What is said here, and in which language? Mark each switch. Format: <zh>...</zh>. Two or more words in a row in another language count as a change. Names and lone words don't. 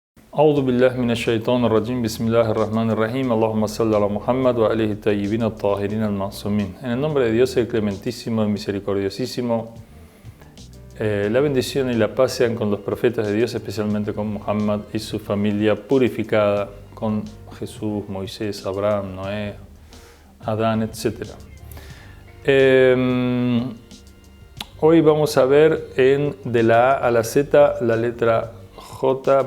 <ar>أعوذ بالله من الشيطان الرجيم بسم الله الرحمن الرحيم اللهم صل على محمد وآله الطيبين الطاهرين المعصومين.</ar> <es>En el nombre de Dios, el clementísimo y misericordiosísimo, la bendición y la paz sean con los profetas de Dios, especialmente con Muhammad y su familia purificada, con Jesús, Moisés, Abraham, Noé, Adán, etc. Hoy vamos a ver de la A a la Z la letra J.</es>